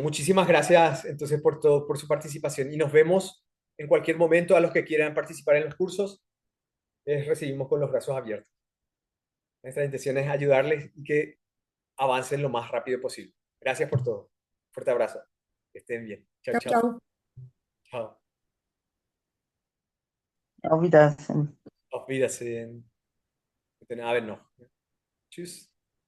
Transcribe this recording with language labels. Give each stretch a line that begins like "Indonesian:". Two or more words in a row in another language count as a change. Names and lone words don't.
Spanish: Muchísimas gracias entonces por todo, por su participación y nos vemos en cualquier momento. A los que quieran participar en los cursos, les recibimos con los brazos abiertos. Nuestra intención es ayudarles y que avancen lo más rápido posible. Gracias por todo. Fuerte abrazo. Que estén bien. Chao, chau, chao. chau. Chao.
German: Auf Wiedersehen. Auf Wiedersehen. Guten Abend noch. Tschüss.